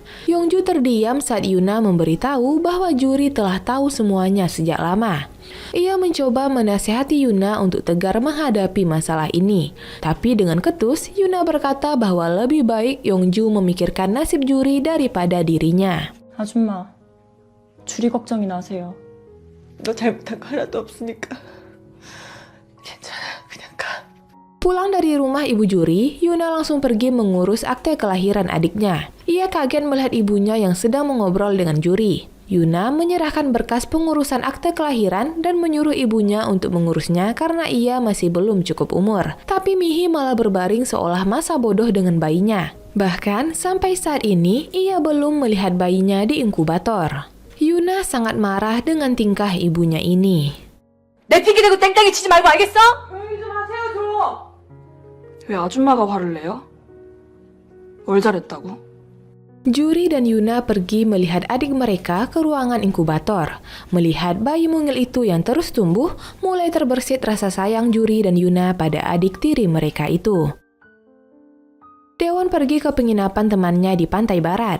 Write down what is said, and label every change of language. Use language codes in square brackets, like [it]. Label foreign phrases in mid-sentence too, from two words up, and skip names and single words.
[id] Yongju terdiam saat Yuna memberitahu bahwa Juri telah tahu semuanya sejak lama. Ia mencoba menasihati Yuna untuk tegar menghadapi masalah ini. Tapi dengan ketus, Yuna berkata bahwa lebih baik Yongju memikirkan nasib Juri daripada dirinya. [ko] 아줌마, 주리 걱정이나 하세요. 너 잘못한 거 하나도 없으니까. 괜찮아, 그냥 가. [id] Pulang dari rumah ibu Juri, Yuna langsung pergi mengurus akte kelahiran adiknya. Ia kaget melihat ibunya yang sedang mengobrol dengan Juri. Yuna menyerahkan berkas pengurusan akte kelahiran dan menyuruh ibunya untuk mengurusnya karena ia masih belum cukup umur. Tapi Mihi malah berbaring seolah masa bodoh dengan bayinya. Bahkan sampai saat ini, ia belum melihat bayinya di inkubator. Yuna sangat marah dengan tingkah ibunya ini. [ko] 내 핑계 대고 땡땡이 치지 말고 알겠어? 조용히 좀 하세요, 좀. 왜 아줌마가 화를 내요? 뭘 잘했다고? [id] Juri dan Yuna pergi melihat adik mereka ke ruangan inkubator. Melihat bayi mungil itu yang terus tumbuh, mulai terbersit rasa sayang Juri dan Yuna pada adik tiri mereka itu. Daewon pergi ke penginapan temannya di pantai barat.